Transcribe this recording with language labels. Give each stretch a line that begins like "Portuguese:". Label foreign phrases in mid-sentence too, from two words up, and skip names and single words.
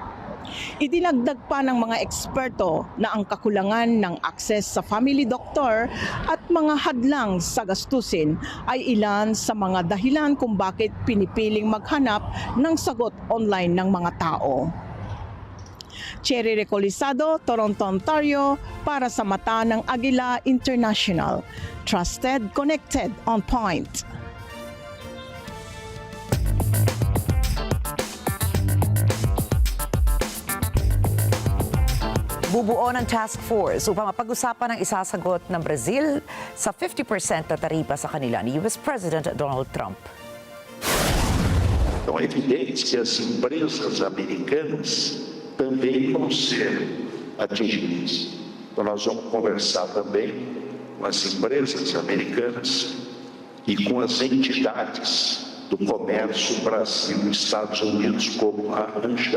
Filipino: Idinagdag pa ng mga eksperto na ang kakulangan ng akses sa
English: family doctor
Filipino: at mga hadlang sa gastusin ay ilan sa mga dahilan kung bakit pinipiling maghanap ng sagot online ng mga tao. Cherry Recolizado, Toronto, Ontario, para sa mata ng Agila International.
English: Trusted, connected, on point.
Filipino: Bubuo ng task force upang mapag-usapan ang isasagot ng Brazil sa 50% na taripa sa kanila ni US President Donald Trump.
Portuguese: Então é evidente que as empresas americanas também vão ser atingidas. Então nós vamos conversar também com as empresas americanas e com as entidades do comércio Brasil e Estados Unidos, como a ANJA.